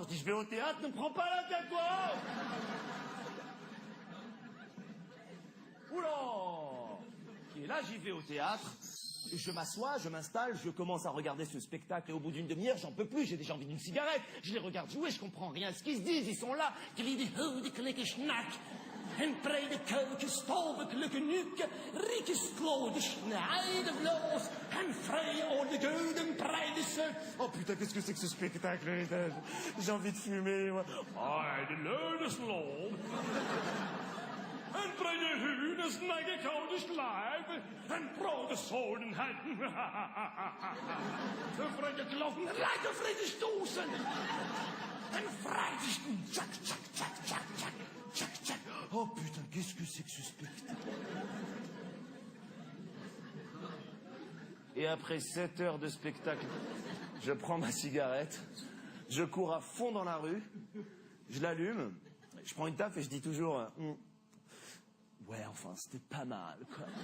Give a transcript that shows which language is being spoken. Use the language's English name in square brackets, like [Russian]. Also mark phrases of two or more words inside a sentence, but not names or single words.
[French] Je dis je vais au théâtre, ne me prends pas la tête, toi. Oula! Et là, j'y vais au théâtre, je m'assois, je m'installe, je commence à regarder ce spectacle et au bout d'une demi-heure, j'en peux plus, j'ai déjà envie d'une cigarette. Je les regarde jouer, je comprends rien à ce qu'ils se disent, ils sont là. En brede keuken, stovekelijke nuke, riekeslode, snijden vloos, en vrij de gouden breide. Oh putain, qu'est-ce que c'est que ce spectacle? J'ai envie de fumer, moi. De leunesloop. En brede hunes, snijden koude slijven, en brode zoden heiden. De vrede kloven, rijden vrede stoßen. En vrijden, tjak, tjak, tjak, tjak, tjak. Oh putain, qu'est-ce que c'est que ce spectacle? Et après 7 heures de spectacle, je prends ma cigarette, je cours à fond dans la rue, je l'allume, je prends une taffe et je dis toujours ouais, enfin, c'était pas mal, quoi.